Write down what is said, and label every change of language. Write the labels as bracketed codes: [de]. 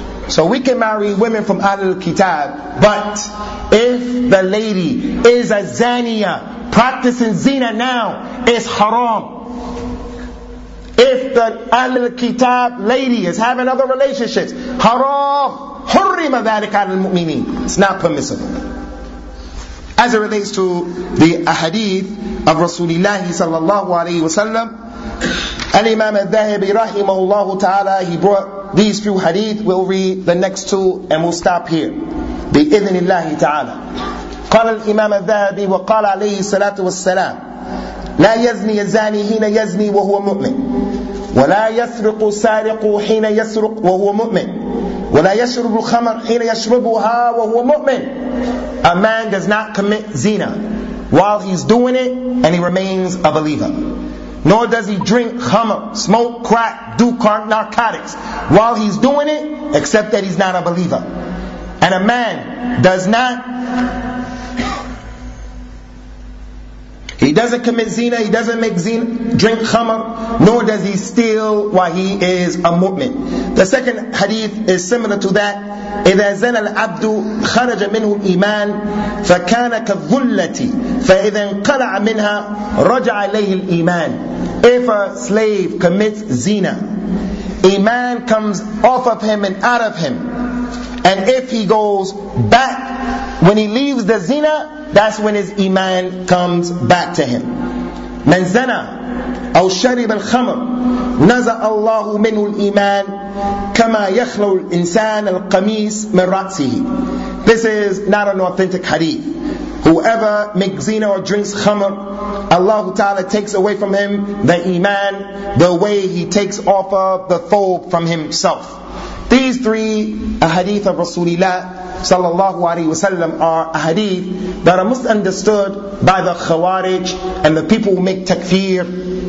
[en] So we can marry women from Ahlul Kitab, but if the lady is a zaniya, practicing zina now, it's haram. If the Ahlul Kitab lady is having other relationships, haram. [ar] حُرِّمَ ذَٰلِكَ عَلَى الْمُؤْمِنِينَ [en] It's not permissible. As it relates to the ahadith of Rasulullah sallallahu alayhi wa sallam, Al-Imam al-Dhahibi rahimahullahu ta'ala, he brought these few hadith. We'll read the next two and we'll stop here. [ar] Bi-idhnillahi ta'ala. قال الإمام الذهبي وقال عليه الصلاة والسلام لا يزني الزاني حين يزني وهو مؤمن ولا يسرق سارق حين يسرق وهو مؤمن ولا يشرب الخمر حين يشربها وهو مؤمن. [en] A man does not commit zina while he's doing it and he remains a believer. Nor does he drink khamr, smoke crack, do narcotics while he's doing it, except that he's not a believer. And a man does not, he doesn't commit zina, he doesn't make zina, drink khamr, nor does he steal while he is a mu'min. The second hadith is similar to that. [ar] إِذَا زَنَ الْعَبْدُ خَرَجَ مِنْهُ الْإِيمَانِ فَكَانَ كَالظُّلَّةِ فَإِذَا انْقَلَعَ مِنْهَا رَجَعَ إِلَيْهِ الْإِيمَانِ. [en] If a slave commits zina, iman comes off of him and out of him. And if he goes back, when he leaves the zina, that's when his iman comes back to him. [ar] من زنا أو شرب الخمر نزع الله منه الإيمان كما يخلو الإنسان القميص من رأسه. [en] This is not an authentic hadith. Whoever makes zina or drinks khamr, Allah Ta'ala takes away from him the iman, the way he takes off of the thawb from himself. These three ahadith of Rasulullah sallallahu alayhi wasallam are ahadith that are misunderstood by the khawarij and the people who make takfir.